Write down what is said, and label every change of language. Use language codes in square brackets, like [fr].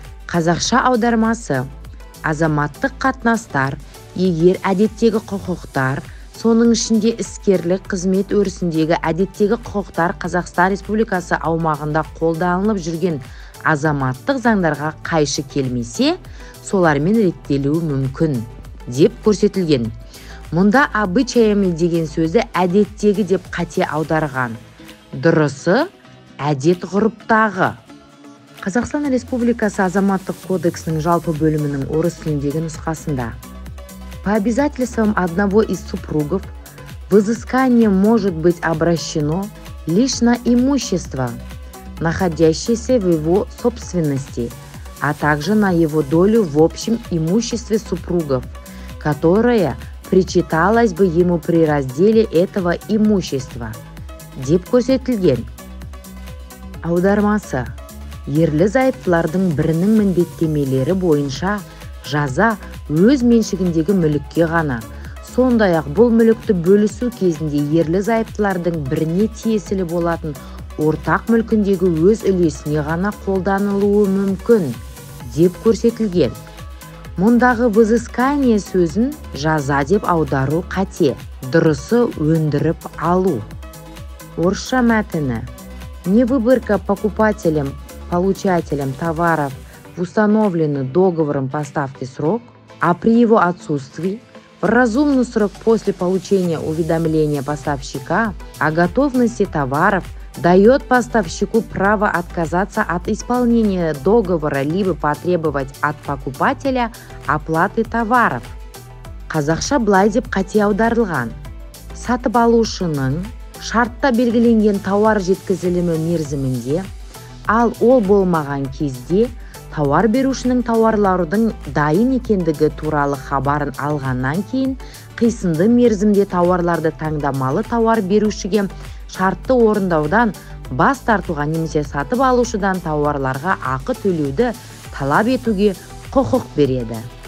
[kk] Қазақша аудармасы: азаматтық қатынастар, егер әдеттегі құқықтар, соның ішінде іскерлік қызмет өрісіндегі әдеттегі құқықтар Қазақстан Республикасы аумағында қолданылып жүрген азаматтық заңдарға қайшы келмесе, солармен реттелуі мүмкін, деп көрсетілген. Мұнда обычаями деген сөзді әдеттегі деп қате аударған. Дұрысы әдет ғұрыптағы. [ru] Қазақстан Республикасы азаматтық кодексінің жалпы бөлімінің орыс тіліндегі нұсқасында: по обязательствам одного из супругов взыскание может быть обращено лишь на имущество, находящееся в его собственности, а также на его долю в общем имуществе супругов, которая причиталась бы ему при разделе этого имущества, деп көрсетілген. [kk] Аудармасы: ерлі зайыптылардың бірінің міндеттемелері бойынша жаза өз меншігіндегі мүлікке ғана, сондай-ақ бұл мүлікті бөлісу кезінде ерлі зайыптылардың біріне тиесілі болатын ортақ мүлкіндегі өз үлесіне ғана қолданылуы мүмкін, деп көрсетілген. Мұндағы взыскание сөзін жаза деп аудару қате, дұрысы өндіріп алу. [ru] Орысша мәтіні: не выборка покупателем, получателем товаров в установленный договором поставки срок, а при его отсутствии в разумный срок после получения уведомления поставщика о готовности товаров дает поставщику право отказаться от исполнения договора либо потребовать от покупателя оплаты товаров. [kk] Қазақша былай деп қате аударылған: сатып алушының шартта белгіленген тауар жеткізілімі мерзімінде, ал ол болмаған кезде тауар берушінің тауарлардың дайын екендігі туралы хабарын алғаннан кейін қисынды мерзімде тауарларды таңдамалы тауар берушіге шартты орындаудан бас тартуға немесе сатып алушыдан тауарларға ақы төлеуді талап етуге құқық береді.